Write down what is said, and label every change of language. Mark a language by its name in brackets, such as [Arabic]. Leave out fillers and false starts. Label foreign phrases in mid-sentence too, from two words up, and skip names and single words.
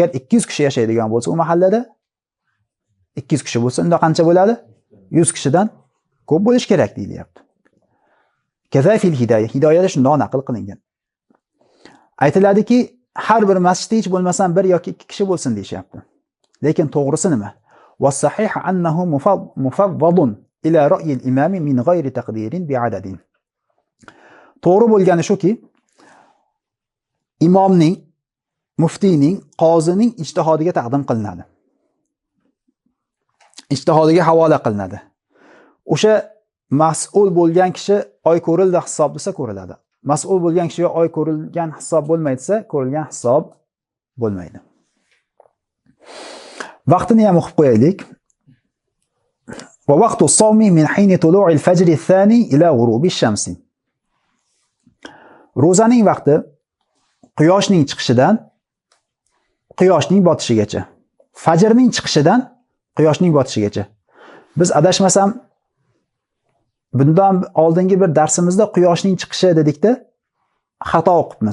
[Uzbek] Agar 200 kishi yashaydigan bo'lsa, u mahallada 200 kishi bo'lsa, unda qancha bo'ladi? 100 kishidan ko'p bo'lish kerak deyilyapti. [Arabic] كذا في الهداية, [Uzbek] hidoyada shundoq naql qilingan. Aytiladiki, har bir masjidda hech bo'lmasam 1 yoki 2 kishi bo'lsin deyapti. Lekin to'g'risi nima? [Arabic] والصحيح أنه مفوض إلى رأي الإمام من غير تقدير بعدد. [Uzbek] To'g'ri bo'lgani shuki, imomning, muftiyning, qozining ijtihodiga taqdim qilinadi. Ijtihodiga havola qilinadi. O'sha mas'ul bo'lgan kishi oy ko'rildi hisob desa ko'riladi. Mas'ul bo'lgan kishiga oy ko'rilgan hisob bo'lmaysa, ko'rilgan hisob bo'lmaydi. Vaqtini ham o'qib qo'yaylik. [Arabic] ووقت الصوم من حين طلوع الفجر الثاني إلى غروب الشمس. [Uzbek] Ro'zaning vaqti quyoshning chiqishidan quyoshning botishigacha. Fajrning chiqishidan quyoshning botishigacha. Biz adashmasam bundan oldingi bir darsimizda quyoshning chiqishi dedikda xato o'qibmiz.